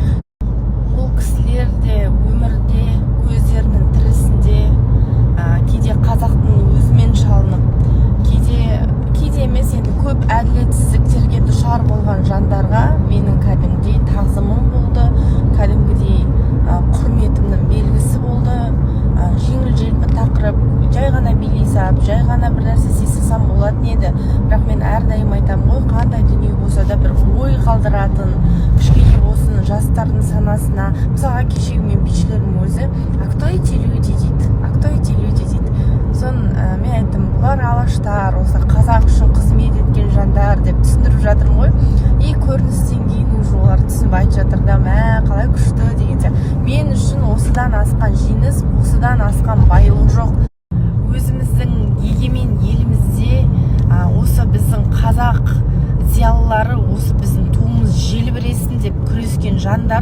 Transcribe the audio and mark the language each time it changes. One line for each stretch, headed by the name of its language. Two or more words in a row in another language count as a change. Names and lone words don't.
Kazakh: Ол кісілер де өмірде көздерінің тірісінде кейде қазақтың өзімен шалынып, кейде емес, енді көп әділетсіздіктерге душар болған жандарға менің кәдімгідей тағзымым болды, кәдімгідей құрметімнің белгісі болды. Жеңіл-желпі тақырып, жай ғана билей салып, жай ғана бір нәрсе сезсем болатын еді. Бірақ мен әрдайым айтамын ғой, қандай дүние болса да бір ой қалдыратын, кішкене болсын жастардың санасына. Мысалға кешегі мен бишілердің өзі
Russian: «А кто эти люди?»
Kazakh: дейді.
Russian: «А кто эти люди?»
Kazakh: дейді. Соны мен айттым, бұлар алаштар, осы қазақ үшін қызмет еткен жандар деп түсіндіріп жатырмын ғой. И көріністен кейін уже олар түсініп айтып жатыр да, қалай күшті деген сияқты. Мен үшін осыдан асқан жеңіс, осыдан асқан байлық жоқ. Өзіміздің егемен елімізде осы біздің қазақ зиялылары, осы біздің туымыз желбіресін деп күрескен жандар.